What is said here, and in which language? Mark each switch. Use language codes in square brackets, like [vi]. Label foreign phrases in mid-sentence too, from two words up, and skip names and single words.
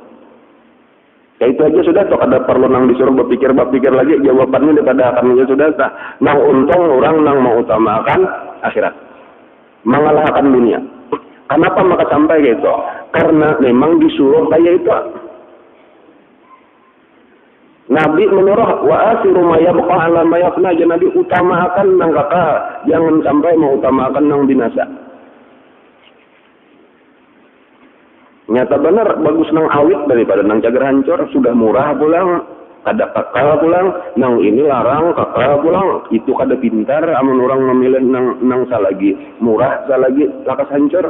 [bjn] Ya itu aja sudah, toh ada perlu nang disuruh berpikir lagi jawabannya daripada akan sudah tak. Nang untung orang nang mau utamakan akhirat, mengalahkan dunia. Kenapa maka sampai gitu? Karena memang disuruh kayak itu. [ar] Nabi menyuruh wa asiru ma yabqa ala ma yafna, [bjn] Nabi utamakan nang kakak, jangan sampai mau utamakan nang binasa. Nyata benar bagus nang awit daripada nang cager hancur, sudah murah pulang, kada kakak pulang, nang ini larang kakak pulang, itu kada pintar, amun orang memilih nang salagi murah, salagi lakas hancur.